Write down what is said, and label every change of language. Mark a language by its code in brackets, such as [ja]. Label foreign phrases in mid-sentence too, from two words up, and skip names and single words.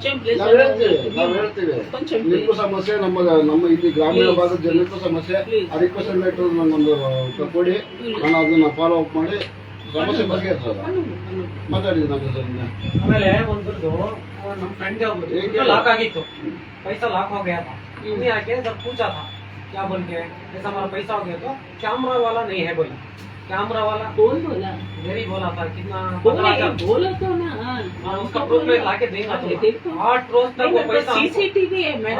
[kn] ನಾವು ಹೇಳ್ತೀವಿ. ನಿಮಗೂ ಸಮಸ್ಯೆ, ನಮ್ಮ ಇಲ್ಲಿ ಗ್ರಾಮೀಣ ಭಾಗದ ಜನಕ್ಕೂ ಸಮಸ್ಯೆ. ಆ [en] request letter [kn] ನನ್ನೊಂದು ಕೊಡಿ, ನಾನು ಅದನ್ನ [en] follow up [kn] ಮಾಡಿ ಸಮಸ್ಯೆ ಬಗ್ಗೆ ಮಾತಾಡಿದ್ದೀನಿ ನಮ್ಮ ಸರ್. ಆಮೇಲೆ ಒಂದ್ರದ್ದು ನಮ್ಮ ಫ್ರೆಂಡ್ ಒಬ್ರು ಲಾಕ್ ಆಗಿತ್ತು, [hi] पैसा लॉक हो गया था, इन्हें आके सर पूछा था क्या बोल के ऐसा हमारा पैसा हो गया, तो कैमरा वाला नहीं है बोला। कैमरा वाला कौन बोला? यही बोला था कितना बोला तो ना उसका प्रूफ में लाके देंगे। 8 रोज तक वो पैसा सीसीटीवी है, मेरा